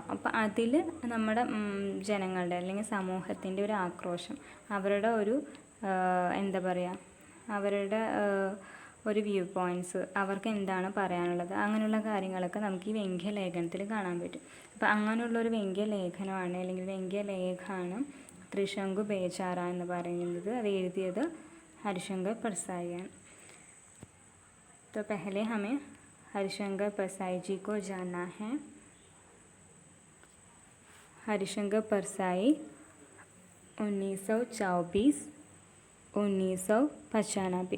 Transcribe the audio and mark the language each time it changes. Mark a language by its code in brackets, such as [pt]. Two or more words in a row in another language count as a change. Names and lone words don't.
[ml] അപ്പോൾ അതിൽ നമ്മുടെ ജനങ്ങളുടെ അല്ലെങ്കിൽ സമൂഹത്തിൻ്റെ ഒരു ആക്രോശം, അവരുടെ ഒരു എന്താ പറയുക, അവരുടെ ഒരു [en] view points, [ml] അവർക്ക് എന്താണ് പറയാനുള്ളത്, അങ്ങനെയുള്ള കാര്യങ്ങളൊക്കെ നമുക്ക് ഈ വ്യംഗ്യ ലേഖനത്തിൽ കാണാൻ പറ്റും. അപ്പോൾ അങ്ങനെയുള്ളൊരു വ്യംഗ്യ ലേഖനമാണ് അല്ലെങ്കിൽ വ്യംഗ്യ ലേഖാണ് ത്രിശങ്കു പേചാര എന്ന് പറയുന്നത്. അത് എഴുതിയത് हरिशंकर परसाई है। [hi] तो पहले हमें हरिशंकर परसाई जी को जानना है। हरिशंकर परसाई 1924-1995।